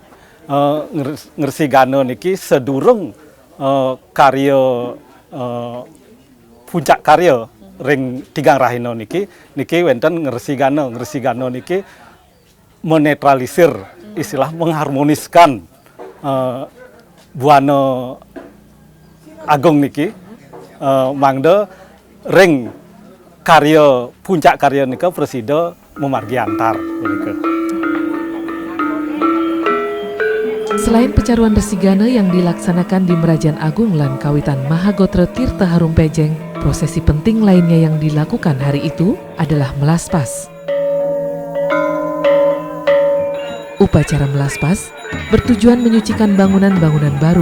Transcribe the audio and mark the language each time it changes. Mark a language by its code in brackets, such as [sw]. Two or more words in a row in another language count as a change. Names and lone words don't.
[ban] Resigana niki sedurung karya puncak karya ring Tigang Rahina niki wonten Resigana niki [id] menetralisir, istilah mengharmoniskan [ban] buana agung niki, mangda ring karya puncak karya nika presida memargi antar. [id] Selain pecaruan Resigana yang dilaksanakan di Merajan Agung lan Kawitan Mahagotra Tirta Harum Pejeng, prosesi penting lainnya yang dilakukan hari itu adalah melaspas. Upacara melaspas bertujuan menyucikan bangunan-bangunan baru.